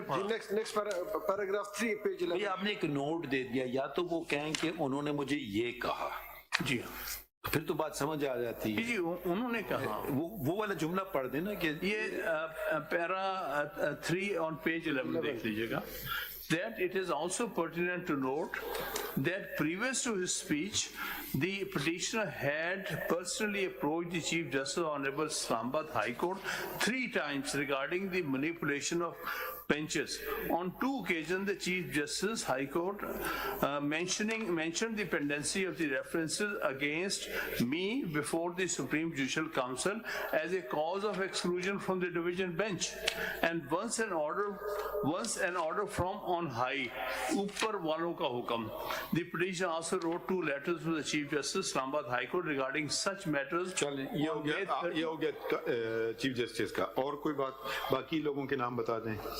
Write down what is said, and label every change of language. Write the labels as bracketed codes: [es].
[en] Next paragraph 3 page 11. [hi] ये आपने एक नोट दे दिया, या तो वो कहें कि उन्होंने मुझे ये कहा. जी फिर तो बात समझ आ जाती है. जी उन्होंने कहा वो वाला जुमला पढ़ देना कि ये पैरा 3 [en] on page [hi] 11 देख लीजिएगा. [en] That it is also pertinent to note that previous to his speech, the petitioner had personally approached the Chief Justice Honorable Islamabad High Court 3 times regarding the manipulation of benches. On 2 occasions, the Chief Justice High Court mentioned the pendency of the references against me before the Supreme Judicial Council as a cause of exclusion from the division bench. And once an order from on high, [hi] upar walon ka hukam. [en] The petitioner also wrote 2 letters to the Chief Justice Islamabad High Court regarding such matters. [hi] चलें, ये हो गया chief justice का. और कोई बात बाकी लोगों के नाम बता दें.